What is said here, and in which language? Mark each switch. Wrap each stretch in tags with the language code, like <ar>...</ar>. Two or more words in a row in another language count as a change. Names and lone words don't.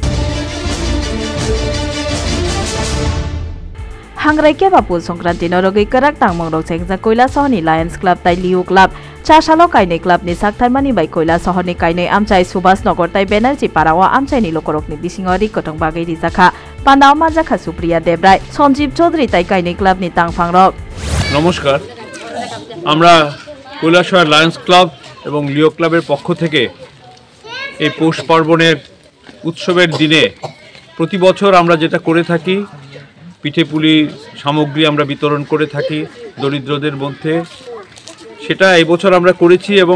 <trp>हांग्राई केबा पुल संक्रांति नरुगै कराक तांगमंगरक चेंगजा कोइला सहरनि लायन्स क्लब ताई लिउ क्लब चाशालो काइने क्लबनि साकथारमानि बाइ कोइला सहरनि काइने आमचाइ सुभाष नगर ताई बेनार्जी पारावा आमचाइनि लोकरकनि बिसिङरि कटं बागै रिजाखा पान्दाव माजाखा सुप्रिया देबराय सञ्जीव चौधरी ताई काइने क्लबनि तांगफांरक</trp> <bn>नमस्कार আমরা কৈলাসহর লায়ন্স ক্লাব এবং লিও ক্লাবের পক্ষ থেকে এই পৌষ পার্বণের উৎসবের দিনে প্রতি বছর আমরা যেটা করে থাকি পিঠেপুলি সামগ্রী আমরা বিতরণ করে থাকি দরিদ্রদের মধ্যে সেটা এই বছর আমরা করেছি এবং</bn>